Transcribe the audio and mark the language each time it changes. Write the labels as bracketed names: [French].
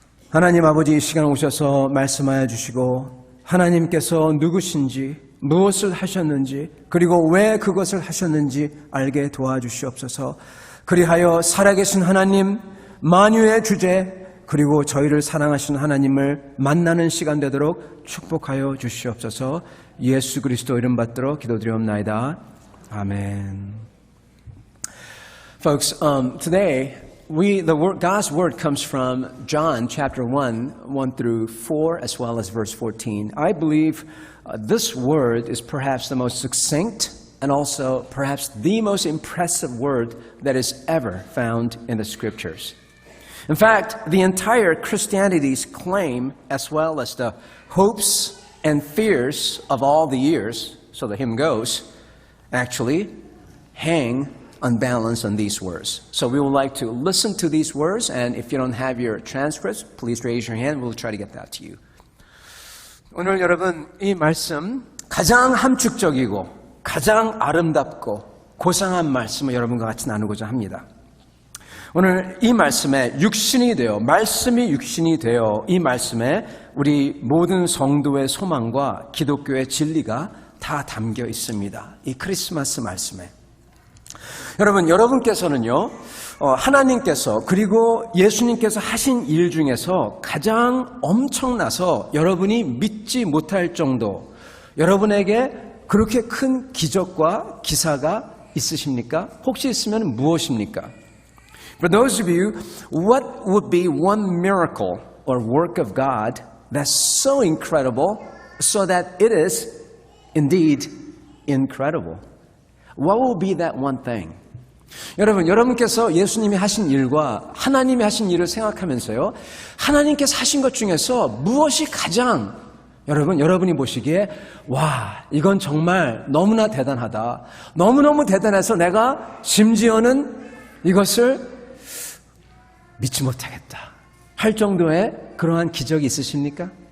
[Korean] 하나님 아버지, 이 시간 오셔서 말씀하여 주시고 하나님께서 누구신지 무엇을 하셨는지 그리고 왜 그것을 하셨는지 알게 도와주시옵소서. 그리하여 살아계신 하나님, 만유의 주제 그리고 저희를 사랑하시는 하나님을 만나는 시간 되도록 축복하여 주시옵소서. 예수 그리스도 이름 받들어 기도드리옵나이다. 아멘. [English] Folks, today God's word comes from John chapter 1 through 4, as well as verse 14. I believe this word is perhaps the most succinct and also perhaps the most impressive word that is ever found in the scriptures. In fact, the entire Christianity's claim, as well as the hopes and fears of all the years, so the hymn goes, actually hang unbalanced on these words. So we would like to listen to these words, and if you don't have your transcripts, please raise your hand. We'll try to get that to you. [Korean] 오늘 여러분, 이 말씀 가장 함축적이고 가장 아름답고 고상한 말씀을 여러분과 같이 나누고자 합니다. 오늘 이 말씀에 육신이 되어, 말씀이 육신이 되어 이 말씀에 우리 모든 성도의 소망과 기독교의 진리가 다 담겨 있습니다. 이 크리스마스 말씀에. 여러분께서는요, 하나님께서 그리고 예수님께서 하신 일 중에서 가장 엄청나서 여러분이 믿지 못할 정도, 여러분에게 그렇게 큰 기적과 기사가 있으십니까? 혹시 있으면 무엇입니까? [English] For those of you, what would be one miracle or work of God that's so incredible so that it is indeed incredible? What will be that one thing? [Korean] 여러분께서 예수님이 하신 일과 하나님이 하신 일을 생각하면서요, 하나님께서 하신 것 중에서 무엇이 가장 여러분이 보시기에 와, 이건 정말 너무나 대단하다. 너무너무 대단해서 내가 심지어는 이것을 믿지 못하겠다 할 정도의 그러한 기적이 있으십니까?